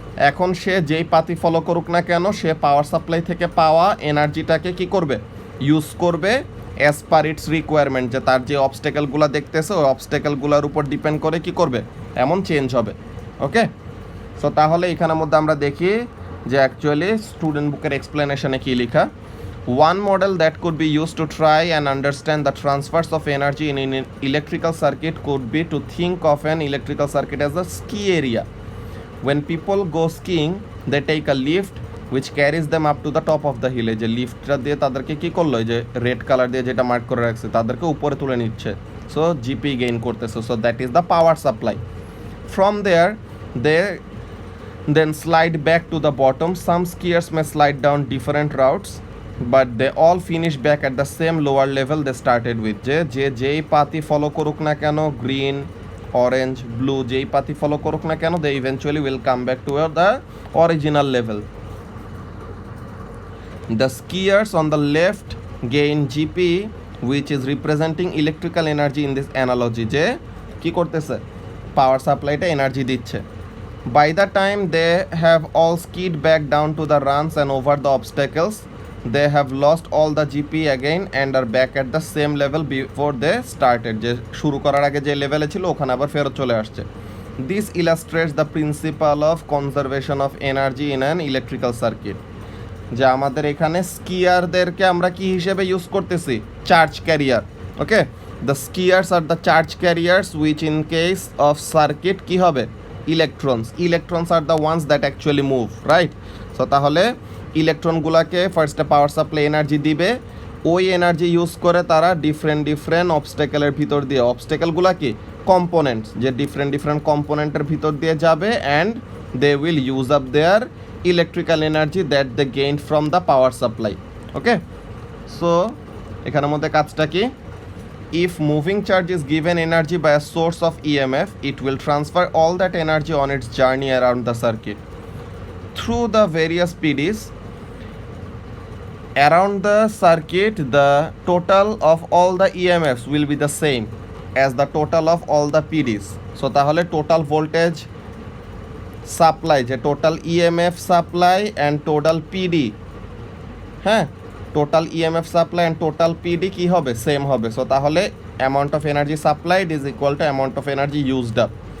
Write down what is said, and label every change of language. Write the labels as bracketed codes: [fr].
[bn] এখন সে যেই পাতি ফলো করুক না কেন, সে পাওয়ার সাপ্লাই থেকে পাওয়া এনার্জিটাকে কি করবে, ইউজ করবে [en] as per its requirement, [bn] যে তার যে অবস্টেকেলগুলো দেখতেছে ওই অবস্টেকেলগুলোর উপর ডিপেন্ড করে কি করবে, এমন চেঞ্জ হবে। ওকে, সো তাহলে এখানের মধ্যে আমরা দেখি যে অ্যাকচুয়ালি স্টুডেন্ট বুকের এক্সপ্লেনেশনে কী লেখা। [en] One model that could be used to try and understand the transfers of energy in an electrical circuit could be to think of an electrical circuit as a ski area. When people go skiing, they take a lift which carries them up to the top of the hill. [bn] যে লিফটটা দিয়ে তাদেরকে কী করলো, যে red colour দিয়ে যেটা mark করে রাখছে, তাদেরকে উপরে তুলে নিচ্ছে। [en] so [bn] জিপি গেইন করতেছে। [en] So that is the power supply. From there they then slide back to the bottom. Some skiers may slide down different routes, but they all finish back at the same lower level they started with. [bn] যেই পাতি follow করুক না কেন, green, orange, blue, যেই পাতি follow করুক না কেন, [en] they eventually will come back to the original level. The skiers on the left gain GP, which is representing electrical energy in this analogy. [bn] যে কি করতেছে, পাওয়ার সাপ্লাইটা এনার্জি দিচ্ছে। [en] By the time they have all skied back down to the runs and over the obstacles, they have lost all the GP again and are back at the same level before they started. [bn] যে শুরু করার আগে যে লেভেলে ছিল ওখানে আবার ফেরত চলে আসছে। [en] This illustrates the principle of conservation of energy in an electrical circuit. [bn] যে আমাদের এখানে স্কিয়ারদেরকে আমরা কি হিসেবে ইউজ করতেছি, charge carrier. [en] okay, the skiers are the charge carriers which in case of circuit [bn] কি হবে, [en] Electrons are the ones that actually move, right? [bn] So তাহলে ইলেকট্রনগুলোকে ফার্স্টে পাওয়ার সাপ্লাই এনার্জি দিবে, ওই এনার্জি ইউজ করে তারা ডিফারেন্ট অবস্টেকেলের ভিতর দিয়ে, অবস্টেকেলগুলো কি কম্পোনেন্টস, যে ডিফারেন্ট কম্পোনেন্টের ভিতর দিয়ে যাবে, [en] And they will use up their electrical energy that they gain from the power supply. Okay, so [bn] এখানের মধ্যে কাজটা কি, [en] if moving charge is given energy by a source of EMF, it will transfer all that energy on its journey around the circuit through the various PDs around the circuit. The total of all the EMFs will be the same as the total of all the PDs. [bn] So তাহলে total voltage supply, যে total EMF supply and total PD, হ্যাঁ, total EMF supply and total PD কী হবে, same হবে। [en] So তাহলে amount of energy supplied is equal to amount of energy used up.